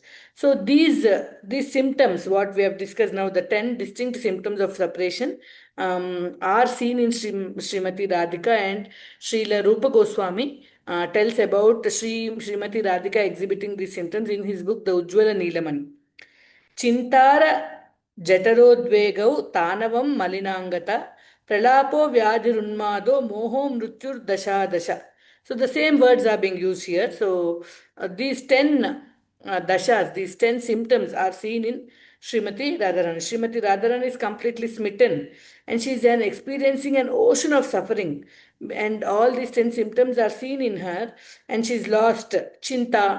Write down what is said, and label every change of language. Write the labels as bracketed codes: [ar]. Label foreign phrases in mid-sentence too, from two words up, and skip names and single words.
[en] So these symptoms, what we have discussed now, the 10 distinct symptoms of separation, are seen in Srimati Radhika, and Srila Rupa Goswami tells about Srimati Radhika exhibiting these symptoms in his book, The Ujjwala Neelamani. [sa] ಚಿಂತಾರ ಜಠರೋದ್ವೇಗೌ ತಾನವಂ ಮಲಿನಾಂಗತ ಪ್ರಲಾಪೋ ವ್ಯಾಧಿರುನ್ಮಾದೋ ಮೋಹೋ ಮೃತ್ಯುರ್ ದಶಾದಶ. [en] So the same words are being used here. So these 10 dashas, these 10 symptoms are seen in Srimati Radharani. Srimati Radharani is completely smitten, and she is experiencing an ocean of suffering, and all these 10 symptoms are seen in her, and she's lost chinta.